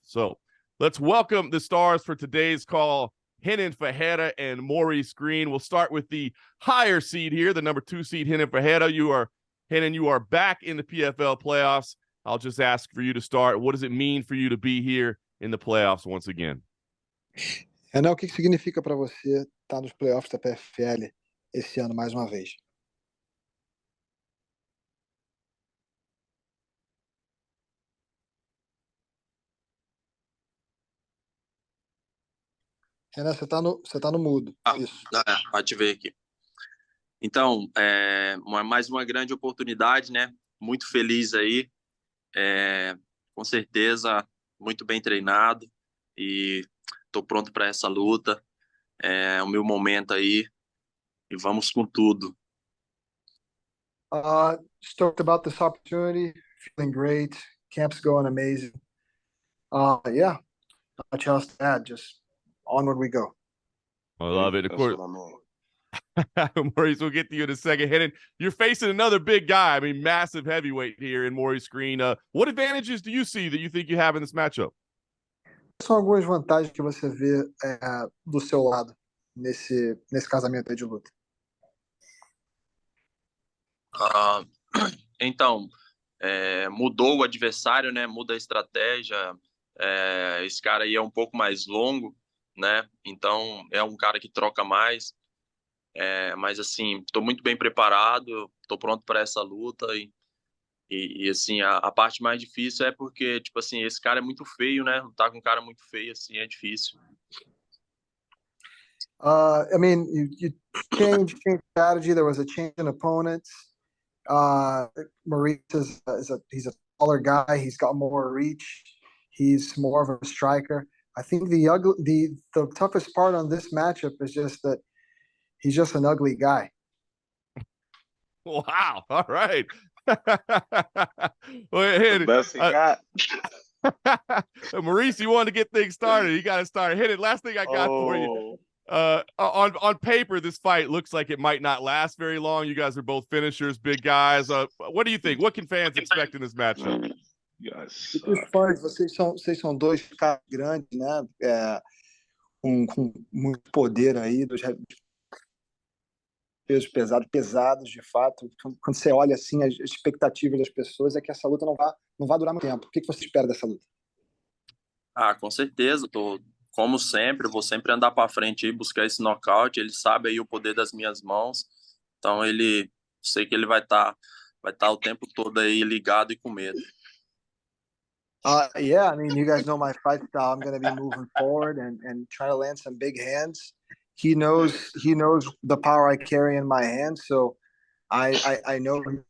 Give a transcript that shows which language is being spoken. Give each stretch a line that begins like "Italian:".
English: So let's welcome the stars for today's call, Renan Ferreira and Maurice Greene. We'll start with the higher seed here, the number 2 seed, Renan Ferreira. Renan, you are back in the PFL playoffs. I'll just ask for you to start. What does it mean for you to be here in the playoffs once again?
Portuguese: Renan, o que significa para você estar nos playoffs da PFL esse ano mais uma vez? Renan, você tá no mudo. Isso. Pode ver aqui. Então, mais uma grande oportunidade, né? Muito feliz aí. Com certeza, muito bem treinado e estou pronto para essa luta. É o meu momento aí e vamos com tudo.
English: Stoked about this opportunity, feeling great. Camp's going amazing. Yeah, not much else to add. Just onward we go. I love it. Of course, Maurice, we'll get to you in a second. Renan, you're facing another big guy. I mean, massive heavyweight here in Maurice Greene. What advantages do you see that you think you have in this matchup?
Portuguese: São algumas vantagens que você vê do seu lado nesse casamento aí de luta. Então, mudou o adversário, né? Muda a estratégia. Esse cara aí é um pouco mais longo, né? Então, é um cara que troca mais. Mas, assim, estou muito bem preparado, estou pronto para essa luta. E assim, a parte mais difícil é porque, tipo assim, esse cara é muito feio, né? Lutar com um cara muito feio, assim, é difícil.
English: I mean, you changed strategy. There was a change in opponents. Maurice he's a taller guy. He's got more reach. He's more of a striker. I think the toughest part on this matchup is just that he's just an ugly guy. Wow! All right. The best he got. Maurice, you wanted to get things started. You got to start. Hit it. Last thing I got for you. On paper, this fight looks like it might not last very long. You guys are both finishers, big guys. What do you think? What can fans expect in this matchup? Yes.
Portuguese: Vocês são dois caras grandes, né? Com muito poder aí, dos pesos pesados, de fato. Quando você olha assim, as expectativas das pessoas é que essa luta não vai durar muito tempo. O que você espera dessa luta? Com certeza. Como sempre, vou sempre andar para frente e buscar esse nocaute. Ele sabe aí o poder das minhas mãos. Então, sei que ele vai estar o tempo todo aí ligado e com medo.
English: Yeah, I mean, you guys know my fight style. I'm going to be moving forward and try to land some big hands. He knows the power I carry in my hands, so I know.